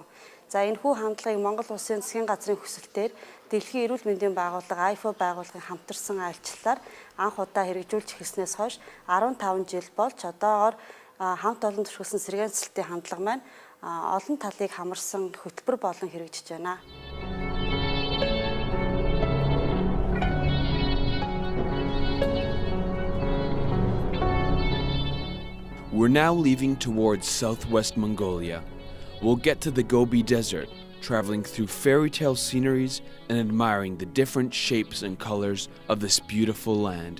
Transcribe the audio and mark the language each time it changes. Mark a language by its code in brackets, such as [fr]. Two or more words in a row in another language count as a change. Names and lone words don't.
[mn] За энэ хүү хандлагыг Монгол улсын засгийн газрын хүсэлтээр Дэлхийн эрүүл мэндийн байгууллага Aifo байгууллагын хамтарсан альчлалаар анх удаа хэрэгжүүлж эхэлснээс хойш 15 жил болж одоогоор хамт олон төрөлхсөн сэргээн засалтын хандлага маань олон талыг хамарсан хөтөлбөр болон хэрэгжиж байна. [en] We're now leaving towards southwest Mongolia. We'll get to the Gobi Desert, traveling through fairy tale sceneries and admiring the different shapes and colors of this beautiful land.